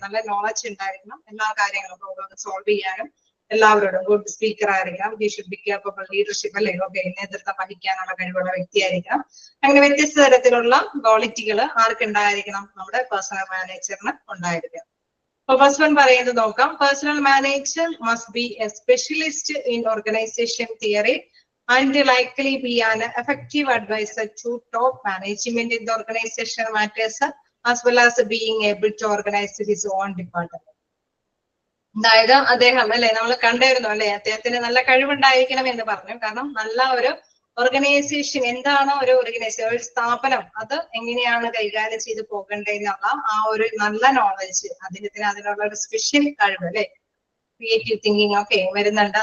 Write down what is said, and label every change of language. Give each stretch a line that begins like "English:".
Malayalam: നല്ല നോളജ് ഉണ്ടായിരിക്കണം. എല്ലാ കാര്യങ്ങളും പ്രോബ്ലം സോൾവ് ചെയ്യാനും എല്ലാവരോടും ഗുഡ് സ്പീക്കർ ആയിരിക്കണം.
English: he should be capable leadership
Malayalam: അല്ലെ? ഓക്കെ, നേതൃത്വം വഹിക്കാനുള്ള കഴിവുള്ള വ്യക്തിയായിരിക്കണം. അങ്ങനെ വ്യത്യസ്ത തരത്തിലുള്ള ക്വാളിറ്റികൾ ആർക്കുണ്ടായിരിക്കണം? നമ്മുടെ പേഴ്സണൽ മാനേജറിന് ഉണ്ടായിരിക്കണം. അപ്പൊ ഫസ്റ്റ് വൺ പറയുന്നത് നോക്കാം.
English: Personnel manager must be a specialist in organisation theory and likely be an effective advisor to top management in the organization matters, as well as being able to organize his own department.
Malayalam: അതായത് അദ്ദേഹം അല്ലെ, നമ്മൾ കണ്ടായിരുന്നു അല്ലെ, അദ്ദേഹത്തിന് നല്ല കഴിവുണ്ടായിരിക്കണം എന്ന് പറഞ്ഞു. കാരണം നല്ല ഒരു ഓർഗനൈസേഷൻ, എന്താണോ ഒരു ഓർഗനൈസേഷൻ, ഒരു സ്ഥാപനം, അത് എങ്ങനെയാണ് കൈകാര്യം ചെയ്ത് പോകേണ്ടതെന്നുള്ള ആ ഒരു നല്ല നോളജ് അദ്ദേഹത്തിന്, അതിനുള്ള ഒരു സ്പെഷ്യൽ കഴിവ് അല്ലെ, ക്രിയേറ്റീവ് തിങ്കിങ് ഒക്കെ വരുന്നുണ്ട്.